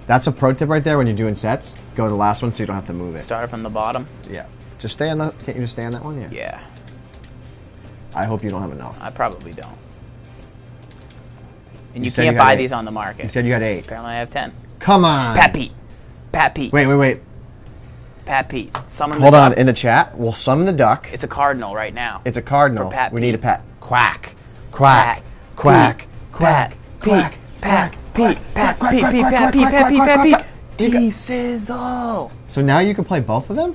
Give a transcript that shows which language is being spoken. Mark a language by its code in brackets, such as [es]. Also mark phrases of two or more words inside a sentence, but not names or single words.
[en] That's a pro tip right there when you're doing sets. Go to the last one so you don't have to move it. Start from the bottom. Yeah. Just stay on that. Can't you just stay on that one? Yeah. Yeah, I hope you don't have enough. I probably don't. And you said can't you had buy 8. these on the market. You said you had 8. Apparently I have 10. Come on. Pat Pete. Pat Pete. Wait. Pat Pete. Summon Hold the on. duck. In the chat, we'll summon the duck. It's a cardinal right now. It's a cardinal. For Pat We need a Pete. pat. Quack. Quack. Quack. Quack. Quack. Pat Pete. Pat Pete. Pat Pete. Pat Pete. T-Sizzle. So now you can play both of them?